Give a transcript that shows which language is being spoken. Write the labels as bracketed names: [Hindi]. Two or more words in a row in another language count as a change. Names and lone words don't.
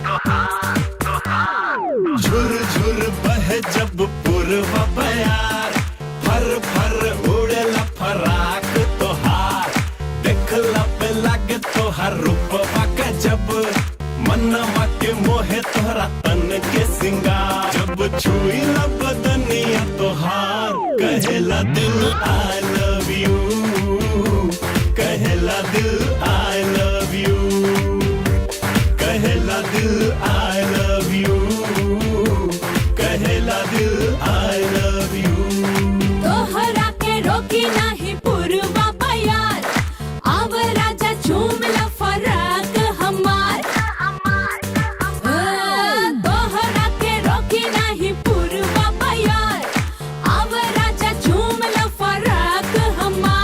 [Bhojpuri] झुर झुर बह जब पूर्वा बयार, फर फर उड़े फराक तोहार। देखला पे लागे तोहार रूपवा गजब, मनवा के मोहे तोहरा तन के सिंगार। जब छुई ला बदनिया तोहार, कहेला दिल [English] I love you, [Bhojpuri] कहेला दिल [English] I love you, [Bhojpuri] कहेला दिल [English] I love you, [Bhojpuri] कहेला दिल [English] I love you। [Bhojpuri] तोहरा के रोकी नाही पूर्वा बयार, आव राजा झूम ला फराक हमार। तोहरा के रोकी नाही पूर्वा बयार, आव राजा झूम ला फराक हमार।